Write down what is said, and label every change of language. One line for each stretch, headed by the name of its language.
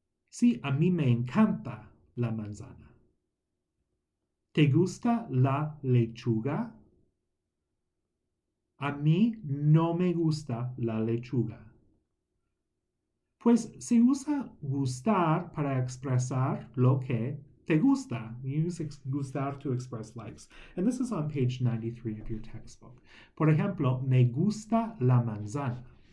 Spanish: Sí, a mí me encanta la manzana. ¿Te gusta la lechuga? A mí no me gusta la lechuga. Pues se usa gustar para expresar lo que te gusta.
English: You use gustar to express likes. And this is on page 93 of your textbook.
Spanish: Por ejemplo, me gusta la manzana.